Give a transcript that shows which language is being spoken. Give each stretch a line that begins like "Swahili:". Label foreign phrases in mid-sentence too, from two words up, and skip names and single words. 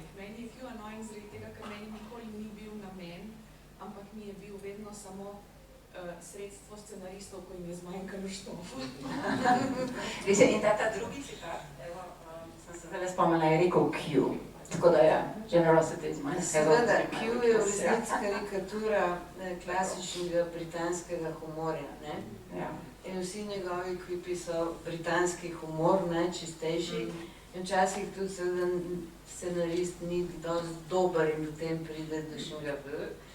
Slovenian: Meni je Q annoying zaradi tega, ker meni nikoli ni bil namen, ampak mi je bil vedno samo sredstvo scenaristov, ko jim je zmanjkalo štofa. In ta drugi citat, evo, sem se zdaj spomnila, je rekel Q. Tako da je,
English: generosity is my
Slovenian: Seveda, Q je v resnici karikatura klasičnega britanskega humorja, ne? Ja. In vsi njegovi klipi so britanski humor, ne, čistejši. In včasih tudi seveda scenarist ni dosti dober in potem pride do šunga B.